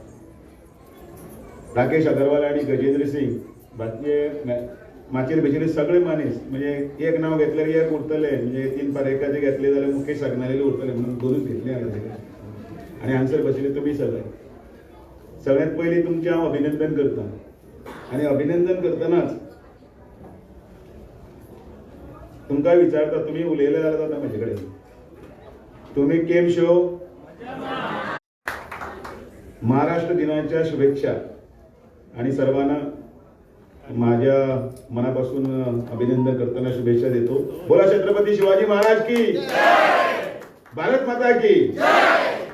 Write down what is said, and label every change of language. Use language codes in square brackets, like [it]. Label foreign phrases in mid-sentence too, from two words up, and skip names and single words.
[kok] राकेश अगरवाल आणि गजेंद्र सिंग, बाकीचे माचेर बशिल्ले सगळे मानेस, म्हणजे एक नांव घेतल्यार एक उरतले, म्हणजे 3 पारेखाचे घेतले जाल्यार मुकेश अग्नालेले उरतले म्हणून 2च घेतले हांवें आनी हांगसर बशिल्ले तुमी सगळे. सगळ्यांत पयलीं तुमचें हांव अभिनंदन करतां आनी अभिनंदन करतनाच तुमकां विचारता, तुमी उलयले जाल्यार जाता म्हजे कडेन, तुमी केम शो [mr] महाराष्ट्र दिनाच्या शुभेच्छा आणि सर्वांना माझ्या मनापासून अभिनंदन करताना शुभेच्छा देतो. बोला [hi] छत्रपती शिवाजी महाराज की जय, भारत माता की जय.